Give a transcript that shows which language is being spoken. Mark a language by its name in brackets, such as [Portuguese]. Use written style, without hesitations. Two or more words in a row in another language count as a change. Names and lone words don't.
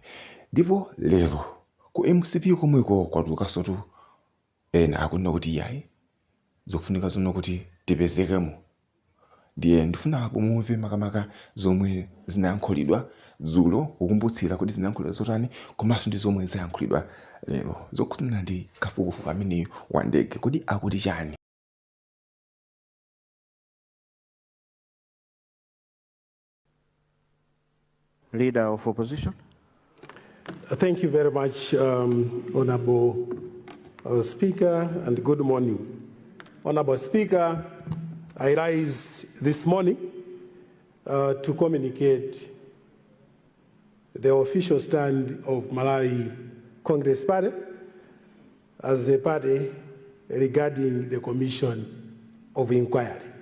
[Nyanja] Ndipo lero ku MCP komweko kwatulukanso ena akunena kuti yayi zokufunika zono kuti tipezekemo. Ndiye ndifuna mumve makamaka zomwe zinayankhulidwa dzulo kukumbutsira kuti zinayankhulidwa zotani komanso ndi zomwe zayankhulidwa lero zokhudzana ndi kafukufuku amene wa ndege kuti akuti chani. [English] Leader of opposition. Thank you very much, Honorable Speaker, and good morning. Honorable Speaker, I rise this morning to communicate the official stand of Malawi Congress Party as a party regarding the Commission of Inquiry.